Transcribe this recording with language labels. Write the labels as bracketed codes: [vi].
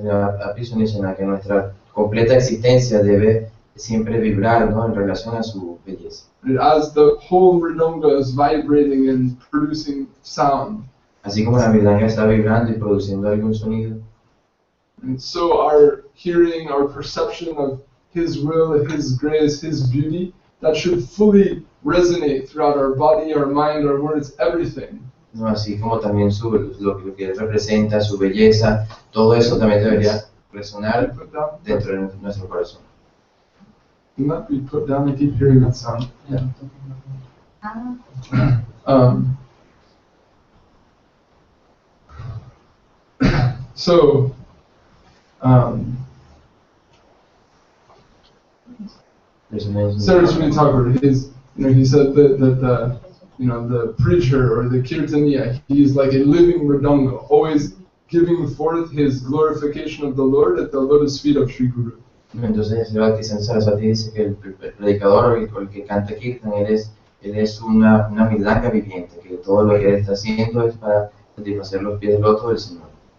[es] La Apisunishana, que nuestra completa existencia debe siempre vibrar, ¿no?, en relación a su belleza. [en] As the whole mridanga is vibrating and producing sound, [es] Así como la mridanga está vibrando y produciendo algún sonido, [en] and so our hearing, our perception of his will, his grace, his beauty, that should fully resonate throughout our body, our mind, our words, everything. [es] ¿no?, así como también lo que él representa, su belleza, todo eso también debería resonar [en] Put down. [es] dentro de nuestro corazón. [en] Can that be put down? I keep hearing that sound. Yeah. So, Saraswati Thakur, he said that the preacher or the kirtaniya, he is like a living mridanga, always giving forth his glorification of the Lord at the lotus feet of Sri Guru. [es] Entonces, el Bhakti Saraswati dice que el predicador o el que canta Kirtan, él es una mridanga viviente, que todo lo que él está haciendo es para satisfacer los pies del loto del Señor.